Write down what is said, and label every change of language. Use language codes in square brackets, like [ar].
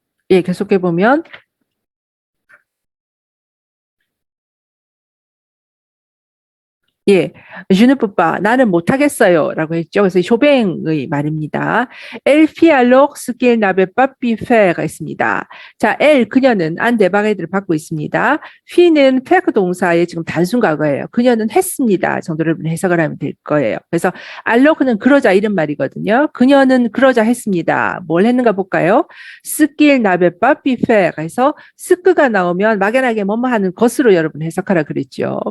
[ko] 예, 계속해 보면 예, [fr] je ne peux pas. [ko] 나는 못하겠어요.라고 했죠. 그래서 쇼뱅의 말입니다. [fr] Elle fit alors ce qu'elle n'avait pas pu faire가 있습니다. [ko] 자, elle 그녀는 안 대방해들을 받고 있습니다. fit는 faire 동사의 지금 단순 과거예요. 그녀는 했습니다. 정도를 해석을 하면 될 거예요. 그래서 allors는 그러자 이런 말이거든요. 그녀는 그러자 했습니다. 뭘 했는가 볼까요? [fr] ce qu'elle n'avait pas pu faire [ko] 해서 스크가 나오면 막연하게 뭐뭐 하는 것으로 여러분 해석하라 그랬죠.